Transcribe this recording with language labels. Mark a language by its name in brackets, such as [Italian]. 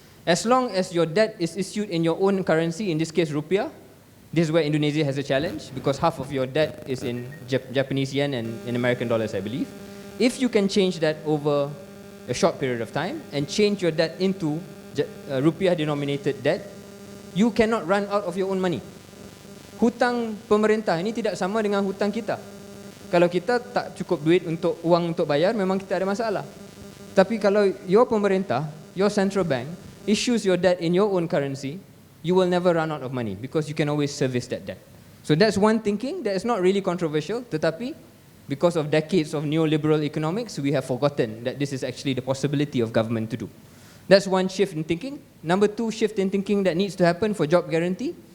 [English] As long as your debt is issued in your own currency, in this case rupiah, this is where Indonesia has a challenge because half of your debt is in Japanese yen and in American dollars, I believe. If you can change that over a short period of time and change your debt into rupiah denominated debt, you cannot run out of your own money. [Indonesian] Hutang pemerintah ini tidak sama dengan hutang kita. Kalau kita tak cukup duit untuk uang untuk bayar, memang kita ada masalah. Tapi kalau [English] your [Indonesian] pemerintah, [English] your central bank, issues your debt in your own currency, you will never run out of money because you can always service that debt. So that's one thinking that is not really controversial, [Indonesian] tetapi [English] because of decades of neoliberal economics, we have forgotten that this is actually the possibility of government to do. That's one shift in thinking. Number two shift in thinking that needs to happen for job guarantee.